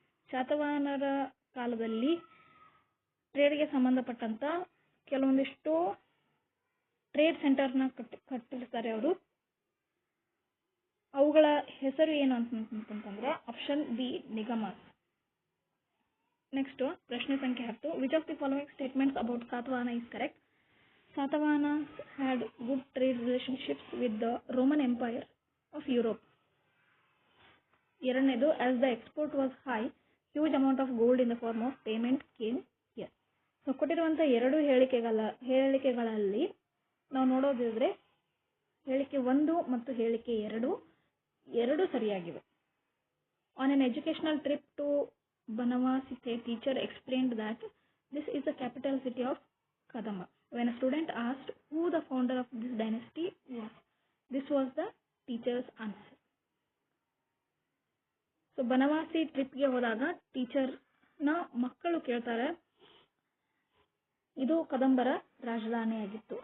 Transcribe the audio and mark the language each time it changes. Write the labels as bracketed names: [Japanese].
[Kannada] ಶಾತವಾಹನರ ಕಾಲದಲ್ಲಿ ಟ್ರೇಡ್ಗೆ ಸಂಬಂಧಪಟ್ಟಂತ ಕೆಲವೊಂದಿಷ್ಟು ಟ್ರೇಡ್ ಸೆಂಟರ್ನ ಕಟ್ಟಿರ್ತಾರೆ ಅವರು. ಅವುಗಳ ಹೆಸರು ಏನು ಅಂತಂತಂದ್ರೆ ಆಪ್ಷನ್ ಬಿ ನಿಗಮಸ್. [English] next [Kannada] ಪ್ರಶ್ನೆ ಸಂಖ್ಯೆ 10, [English] Which of the following statements about Satavahana is correct? Satavahanas had good trade relationships with the Roman Empire of Europe. [Kannada] ಎರಡನೇದು, [English] as the export was high, huge amount of gold in the form of payment came here. [Kannada] So ಕೊಟ್ಟಿರುವಂಥ ಎರಡು ಹೇಳಿಕೆಗಳಲ್ಲಿ ನಾವು ನೋಡೋದಿದ್ರೆ ಹೇಳಿಕೆ 1 ಮತ್ತು ಹೇಳಿಕೆ 2 ಸರಿಯಾಗಿವೆ. [English] On an educational trip to Banavasi, a teacher explained that this is the capital city of Kadamba. When a student asked who the founder of this dynasty was, this was the teacher's answer. [Kannada] So Banavasi ಟ್ರಿಪ್ಗೆ ಹೋದಾಗ ಟೀಚರ್ನ ಮಕ್ಕಳು ಕೇಳ್ತಾರೆ, ಇದು ಕದಂಬರ ರಾಜಧಾನಿಯಾಗಿತ್ತು.